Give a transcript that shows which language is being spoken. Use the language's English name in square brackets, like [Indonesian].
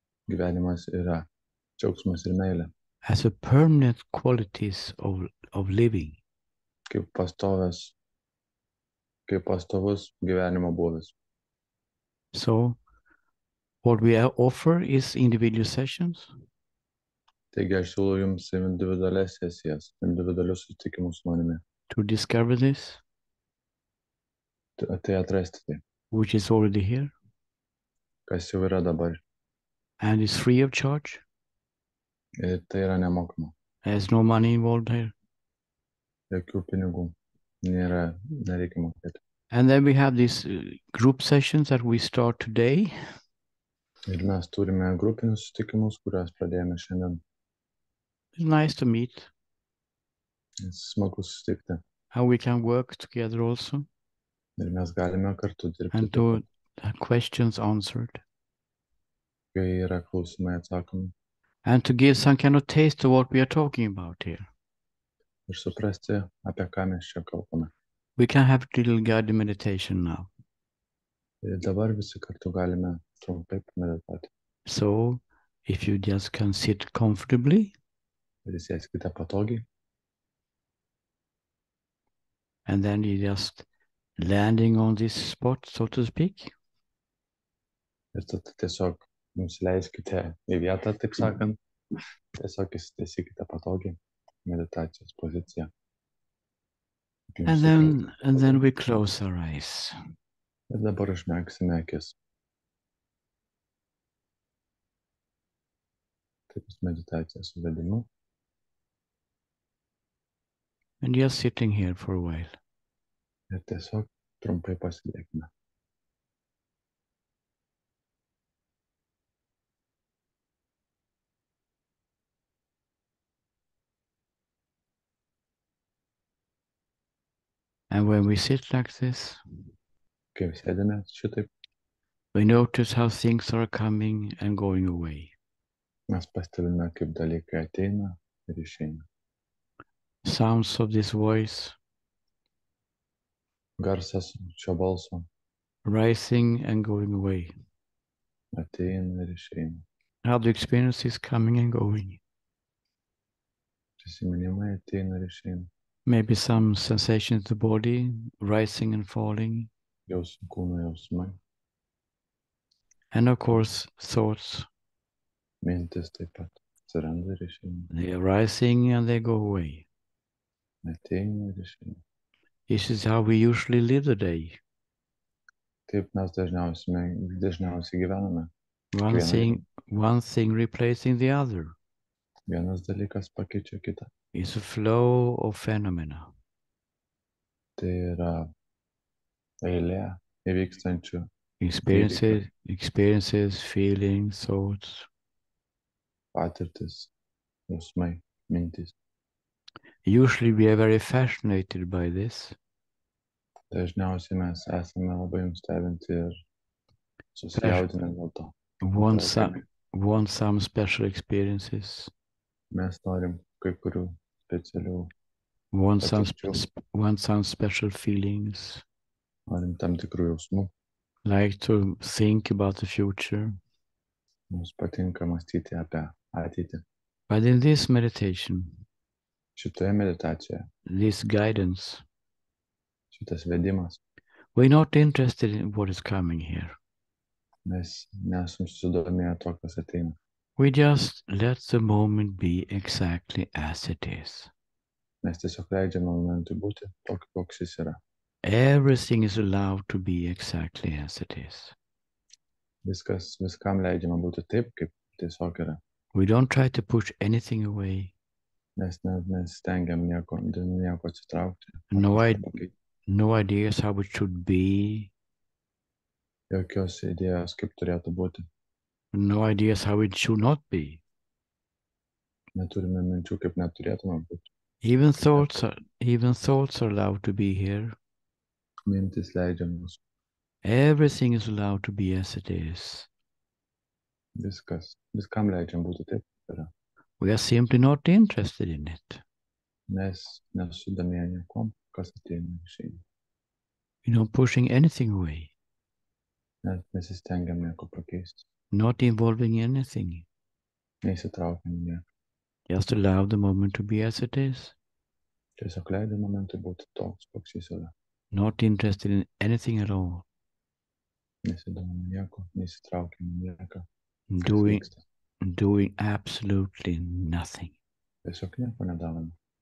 [Lithuanian] Gyvenimas yra džiaugsmas ir meilė. [English] As a permanent qualities of living. [Lithuanian] Kaip pastovus gyvenimo būvis. [English] So, what we offer is individual sessions. [Lithuanian] Taigi aš siūlau jums individualias sesijas, individualius susitikimus su manimi. [English] To discover this. [Lithuanian] Tai atrasti tai. [English] Which is already here. [Lithuanian] Kas jau yra dabar. [English] And is free of charge. [Lithuanian] Ir tai yra nemokama. [English] There's no money involved here. [Lithuanian] Jokių pinigų. Nereikia mokėti. [English] And then we have these group sessions that we start today. [Lithuanian] Ir mes turime grupinius susitikimus, kuriuos pradėjome šiandien. [English] It's nice to meet. [Lithuanian] Smagu susitikti. [English] How we can work together also. [Lithuanian] Ir mes galime kartu dirbti. [English] And to have questions answered. [Lithuanian] Kai yra klausimai atsakomi. [English] And to give some kind of taste of what we are talking about here. [Lithuanian] Ir suprasti, apie ką mes čia kalbame. [English] We can have a little guided meditation now. [Lithuanian] Ir dabar visi kartu galime trumpai pamedituoti. [English] So, if you just can sit comfortably. [Lithuanian] Ir sėskite patogiai. [English] And then you just landing on this spot, so to speak. [Lithuanian] Ir tada tiesiog nusileiskite į vietą, taip sakant. Tiesiog įsitaisykite patogiai meditacijos poziciją. [English] And then we close our eyes. [Lithuanian] Ir dabar užmerksime akis. Taip meditacijos suvedimu. [English] And just sitting here for a while. [Lithuanian] Ir tiesiog trumpai pasiliekime. [English] And when we sit like this, [Lithuanian] kai sėdime šitaip, [English] we notice how things are coming and going away. [Lithuanian] Mes pastebime, kaip dalykai ateina ir išeina. [English] Sounds of this voice. [Lithuanian] Garsas šio balso. [English] Rising and going away. [Lithuanian] Ateina ir išeina. [English] How the experience is coming and going. [Lithuanian] Prisiminimai ateina ir išeina. [English] Maybe some sensations in the body, rising and falling. [Lithuanian] Kūno jausmai. [English] And of course, thoughts. [Lithuanian] Mintis taip pat atsiranda ir išeina. [English] They are rising and they go away. [Lithuanian] Ateina ir išeina. [English] This is how we usually live the day. [Lithuanian] Taip mes dažniausiai gyvename. [English] One thing replacing the other. [Lithuanian] Vienas dalykas pakeičia kitą. [English] It's a flow of phenomena. [Lithuanian] Tai yra eilė įvykstančių. [English] Experiences, feelings, thoughts. [Lithuanian] Patirtis, jausmai, mintys. [English] Usually we are very fascinated by this. [Lithuanian] Dažniausiai mes esame labai nustebinti ir susijaudinę dėl to. [English] Want [Lithuanian] Traukiami. [English] some special experiences. [Lithuanian] Mes norim kai kurių specialių [English] Want [Lithuanian] patirčių, [English] some special feelings. [Lithuanian] norim tam tikrų jausmų. [English] Like to think about the future. [Lithuanian] Mums patinka mąstyti apie ateitį. [English] But in this meditation, [Lithuanian] Šitoje meditacijoje, [English] this guidance, [Lithuanian] šitas vedimas, [English] we're not interested in what is coming here. [Lithuanian] mes nesam susidomėję to, kas ateina. [English] We just let the moment be exactly as it is. [Lithuanian] Mes tiesiog leidžiame momentui būti tokiu, koks jis yra. [English] Everything is allowed to be exactly as it is. [Lithuanian] Viskam leidžiama būti taip, kaip tiesiog yra. [English] We don't try to push anything away. [Lithuanian] Mes stengiam nieko atsitraukti. [English] No ideas how it should be. [Lithuanian] Jokios idėjos, kaip turėtų būti. [English] No ideas how it should not be. [Lithuanian] Neturime minčių, kaip neturėtume būti. [English] Even thoughts are allowed to be here. [Lithuanian] Mintis leidžiamos. [English] Everything is allowed to be as it is. [Lithuanian] Viskam leidžiam būti taip, kaip yra. [English] We are simply not interested in it. [Lithuanian] Mes nesusidomėję niekom, kas ateina išeina. [English] We're not pushing anything away. [Lithuanian] Mes nesistengiam nieko pakeisti. [English] Not involving anything. [Lithuanian] Neįsitraukiam nieko. [English] Just allow the moment to be as it is. [Lithuanian] Tiesiog leidžiam momentui būti toks, koks jis yra. [English] Not interested in anything at all. [Lithuanian] Nesidomim nieko, neįsitraukiam nieką. [English] Doing absolutely nothing. [Lithuanian] Tiesiog nieko nedarome.